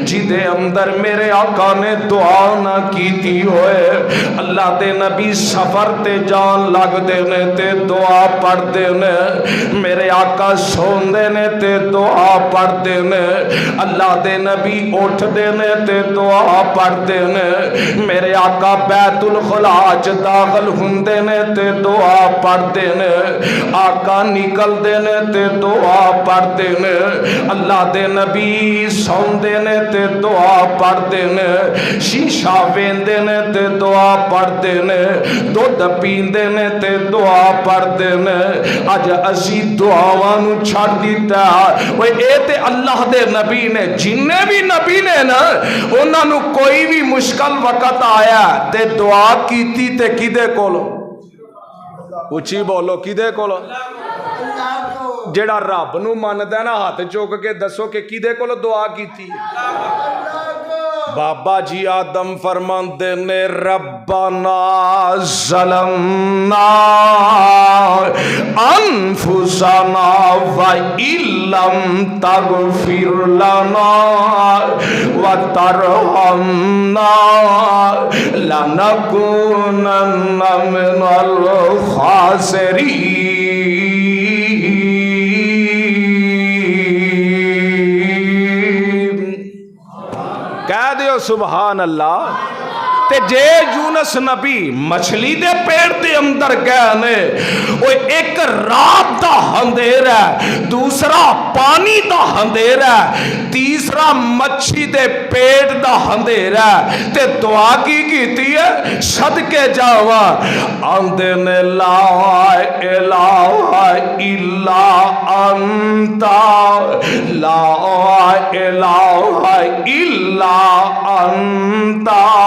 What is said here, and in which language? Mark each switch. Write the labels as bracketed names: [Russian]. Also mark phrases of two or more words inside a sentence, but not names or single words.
[Punjabi] جدے اندر میرے آقا نے دعا نہ کیتی ہوئے اللہ دے نبی سفر تے جان لگ دینے تے دعا پڑھ دینے میرے آقا سوندے نے تے دعا پڑھ دینے اللہ دے نبی اٹھ دینے تے دعا پڑھ دینے میرے آقا بیت الخلاء داخل ہوندے نے تے دعا پڑھ دینے آقا نکل دینے تے دعا پڑھ دینے اللہ دے نبی سوندے نے تے دعا پڑھ دینے شیشہ ویندے نے تے دعا پڑھ دینے دودھ پیندے نے تے دعا پڑھ دینے اج اسی دعاواں نو چھڑ دیتا وہ اے تے اللہ دے نبی نے جننے بھی نبی نے نا انہاں نو کوئی بھی مشکل وقت آیا تے دعا کیتی تے کدے کولو اچھی بولو کدے کولو جڑا رب نو مندا نا ہاتھ چوک کے دسو کہ کدے کولو دعا کیتی [Arabic] بابا جی آدم فرماندے نے ربنا ظلمنا انفسنا وَإِلَّمْ تَغْفِرْ لَنَا وَتَرْحَمْنَا لَنَكُونَنَّ مِنَ الْخَاسِرِينَ کہہ [Punjabi] دیو [Arabic] سبحان اللہ [Punjabi] تے جے یونس نبی مچھلی دے پیڑ دے اندر گئے نے وہ ایک رات دا اندھیرا ہے دوسرا پانی دا اندھیرا ہے تیسرا مچھی دے پیٹ دا اندھیرا ہے تے دعا کی کیتی ہے صدقے جاوا آندے نے [Arabic] لا الہ الا انتا لا الہ الا انتا